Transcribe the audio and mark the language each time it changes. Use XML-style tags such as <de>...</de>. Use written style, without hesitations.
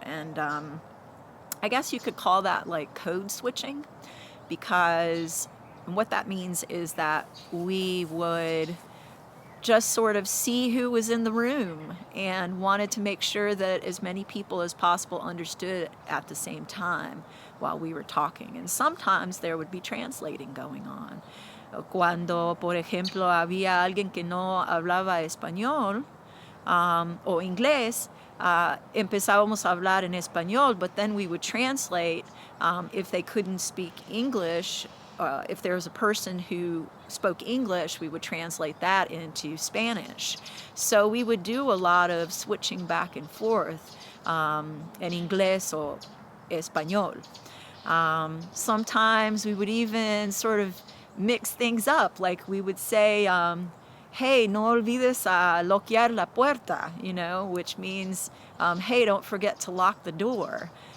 <en>And I guess you could call that like code switching, because what that means is that we would just sort of see who was in the room and wanted to make sure that as many people as possible understood at the same time while we were talking. And sometimes there would be translating going on.</en> <es>Cuando, por ejemplo, había alguien que no hablaba español o inglés, empezábamos a hablar en español,</es> <en>but then we would translate if they couldn't speak English. If there was a person who spoke English, we would translate that into Spanish. So we would do a lot of switching back and forth</en> <es>en inglés</es> <en>or español. Sometimes we would even sort of mix things up, like we would say, hey,</en> <es>no olvides a loquear la puerta,</es> <en>which means, hey, don't forget to lock the door.</en>